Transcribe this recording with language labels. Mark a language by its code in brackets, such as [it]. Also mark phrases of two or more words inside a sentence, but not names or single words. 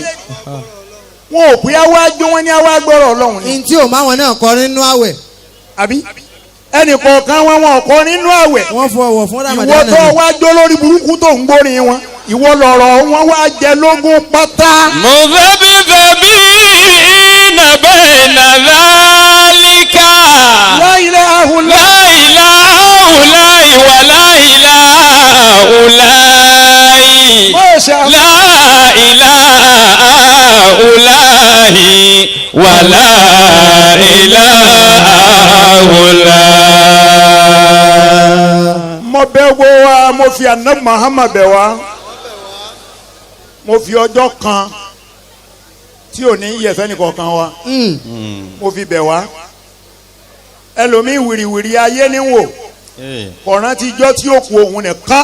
[yo] wọn ò pé àwa jó wọn ní àwa gbọ́rọ̀ Ọlọ́run ni. ntí ò máwọn náà kọrin nínú àwẹ̀. àbí ẹnì kọ̀ọ̀kan wọn kọ nínú àwẹ̀. wọ́n fọwọ́ fún Ramadan. ìwọ tó wá jó lórí burúkú tó ń gbórin wọn ìwọ lọ̀rọ̀ wọn wá jẹ lógún pátá. [ar] مذبذبين بين ذلك. لا إله لا إله إلا الله ولا إله إلا الله. ما شاء الله. لا إله إلا الله ولا إله إلا الله. [yo] mo bẹ̀ wo wa mo fi Ànábì Muhammad bẹ̀ wá mo fi ọjọ́ kan tí ò ní yẹ̀fẹ́ nìkankan wa mo fi bẹ̀ wá ẹlòmíì wìrìwìrì ayé ní wò kọ̀ọ̀rán ti jọ́ tí ó kú òun nìkan.